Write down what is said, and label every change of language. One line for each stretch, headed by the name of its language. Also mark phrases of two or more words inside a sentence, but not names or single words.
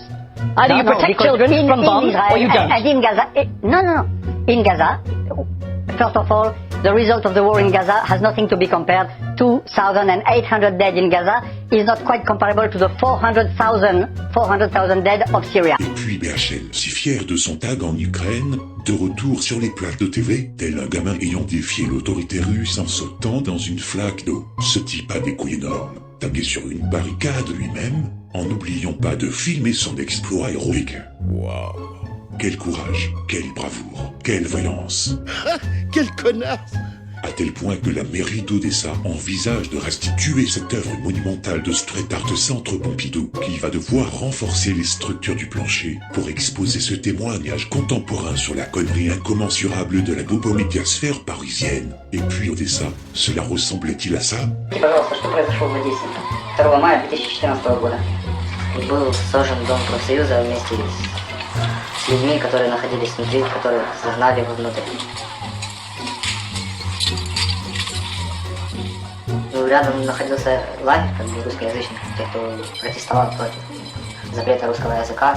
English: Either you protect children from bombs Israel, or you don't. And in Gaza... No. In Gaza, first of all, the result of the war in Gaza has nothing to be compared. 2,800 dead in Gaza is not quite comparable to the 400,000 dead of Syria.
French: Et puis BHL, si fier de son tag en Ukraine, de retour sur les plaques de TV, tel un gamin ayant défié l'autorité russe en sautant dans une flaque d'eau. Ce type a des couilles énormes, tagué sur une barricade lui-même, en n'oubliant pas de filmer son exploit héroïque. Waouh! Quel courage, quelle bravoure, quelle vaillance. Quel connasse! À tel point que la mairie d'Odessa envisage de restituer cette œuvre monumentale de
English: Street Art
French: Centre Pompidou, qui va devoir renforcer les structures du plancher pour exposer ce témoignage contemporain sur la connerie incommensurable de la bobomédiasphère parisienne. Et puis Odessa, cela ressemblait-il à ça?
Russian: Пожалуйста, что произошло в Одессе 2 мая 2014 года. Был сожжен дом профсоюза вместе с людьми, которые находились внутри, которых загнали вовнутрь. Рядом находился лагерь, как бы русскоязычных, тех, кто протестовал против запрета русского языка.